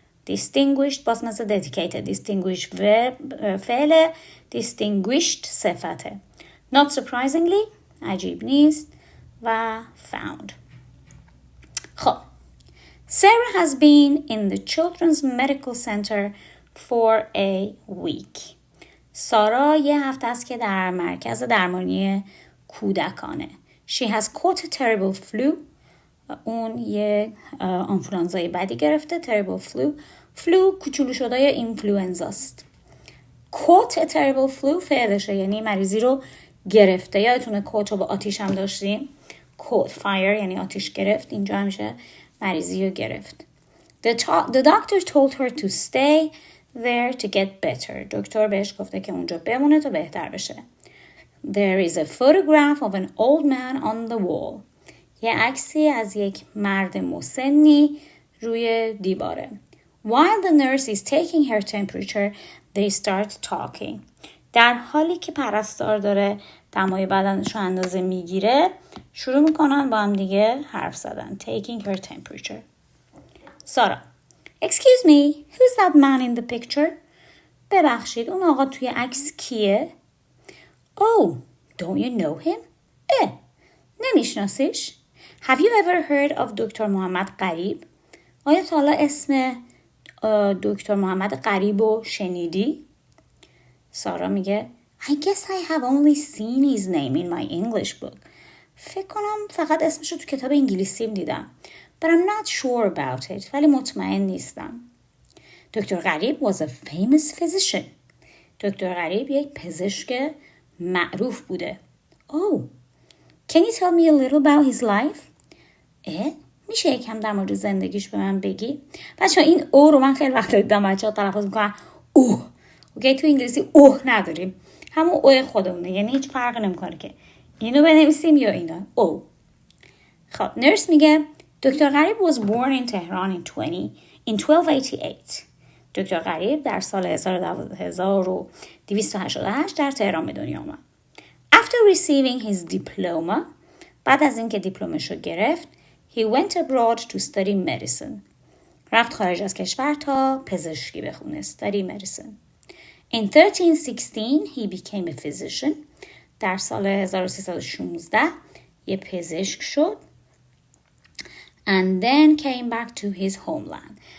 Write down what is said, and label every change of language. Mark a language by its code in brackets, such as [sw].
[fa] distinguished باز مثل dedicated. distinguished فعل، distinguished صفته. [en] not surprisingly [fa] عجیب نیست و found. [en] خب Sarah has been in the children's medical center for a week. [fa] سارا یه هفته است که در مرکز درمانی کودکانه. [en] She has caught a terrible flu. [fa] اون یه آنفولانزای بدی گرفته. [en] terrible flu [fa] کوچولو شده یا اینفلوئنزاست. [en] caught a terrible flu [fa] فعلشه، یعنی مریضی رو گرفته. یادتونه caught رو با آتیش هم داشتیم. [en] caught fire [fa] یعنی آتیش گرفت. اینجا همیشه مریضی رو گرفت. [en] The doctor told her to stay there to get better. [fa] دکتر بهش گفته که اونجا بمونه تا بهتر بشه. [en] There is a photograph of an old man on the wall. [fa] یه عکسی از یک مرد مسنی روی دیواره. [en] While the nurse is taking her temperature, they start talking. [fa] در حالی که پرستار داره دمای بدنش رو اندازه میگیره، شروع میکنن با هم دیگه حرف زدن. [en] Taking her temperature. Sarah: Excuse me, who's that man in the picture? [fa] ببخشید اون آقا توی عکس کیه؟ [en] Oh, don't you know him? [fa] نمیشناسیش؟ [en] Have you ever heard of دکتر Mohammad Gharib? [fa] آیا تا حالا اسم دکتر محمد قریب رو شنیدی؟ سارا میگه [en] I guess I have only seen his name in my English book. [fa] فکر کنم فقط اسمش رو تو کتاب انگلیسیم دیدم. [en] But I'm not sure about it. [fa] ولی مطمئن نیستم. [en] دکتر Gharib was a famous physician. [fa] دکتر قریب یک پزشک معروف بوده. [en] Oh, can you tell me a little about his life? [fa] میشه یکم در مورد زندگیش به من بگی؟ بچه‌ها این او رو من خیلی وقت دیدم بچه‌ها تلفظ میکنن اوه. اوکی تو انگلیسی اوه نداریم. همون او خودمونه، یعنی هیچ فرق نمیکنه که اینو بنویسیم یا اینا. او. خب نرس میگه دکتر قریب [en] was born in Tehran in 1288. [fa] دکتر قریب در سال 1288 در تهران به دنیا آمد. [en] After receiving his diploma, [fa] بعد از اینکه دیپلمش رو گرفت, [en] he went abroad to study medicine. [fa] رفت خارج از کشور تا پزشکی بخونه. [en] Study medicine. In 1316, he became a physician. [fa] در سال 1316 یه پزشک شد. [en] And then came back to his homeland.